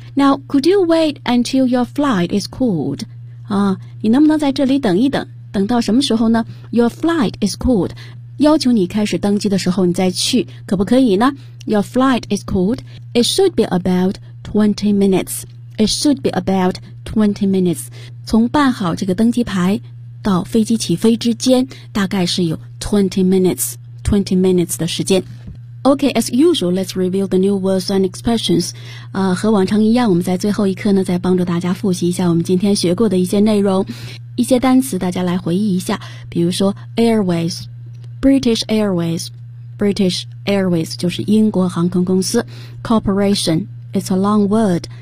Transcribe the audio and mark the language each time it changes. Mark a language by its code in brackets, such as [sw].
[en] Now, could you wait until your flight is cooled? [zh] 啊，你能不能在这里等一等？等到什么时候呢 ？ [en] Your flight is cooled. [zh] 要求你开始登机的时候你再去，可不可以呢？ [en] Your flight is cooled. It should be about 20 minutes. It should be about 20 minutes. [zh] 从办好这个登机牌到飞机起飞之间大概是有20 minutes 的时间。 [en] OK, as usual, let's review the new words and expressions. [zh] 和往常一样，我们在最后一课呢再帮助大家复习一下我们今天学过的一些内容。一些单词大家来回忆一下，比如说 airwaysBritish Airways, British Airways 就是英国航空公司。 [en] Corporation, it's a long word.